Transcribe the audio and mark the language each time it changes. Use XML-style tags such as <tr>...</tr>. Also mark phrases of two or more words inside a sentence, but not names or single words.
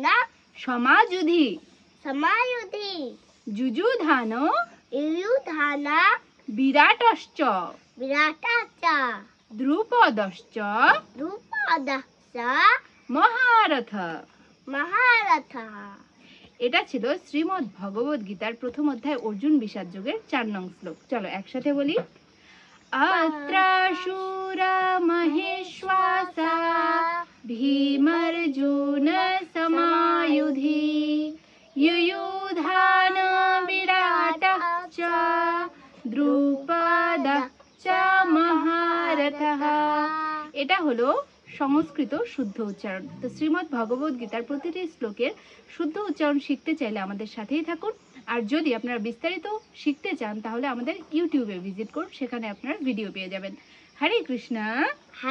<sa>समायुधि समायुधि जुजुधान युयुधान विराटश्च विराटश्च द्रुपदश्च द्रुपदश्च महारथ। महारथः।</sa> <bn>এটা ছিল শ্রীমদ্ ভগবদ গীতার প্রথম অধ্যায় অর্জুন বিষাদ যোগের 4 নং শ্লোক। চলো একসাথে বলি।</bn> <sa>अत्राशूरा महेश्वासा भीमार्जुन समायुधि युयुधान विराटः च द्रुपदः च महारथः।</sa> <bn>এটা হলো সংস্কৃত শুদ্ধ উচ্চারণ। তো শ্রীমদ্ ভগবদ গীতার প্রতিটি শ্লোকের শুদ্ধ উচ্চারণ শিখতে চাইলে আমাদের সাথেই থাকুন। আর যদি আপনারা বিস্তারিত শিখতে চান তাহলে আমাদের ইউটিউবে ভিজিট করুন, সেখানে আপনারা ভিডিও পেয়ে যাবেন। হরে কৃষ্ণা।</bn>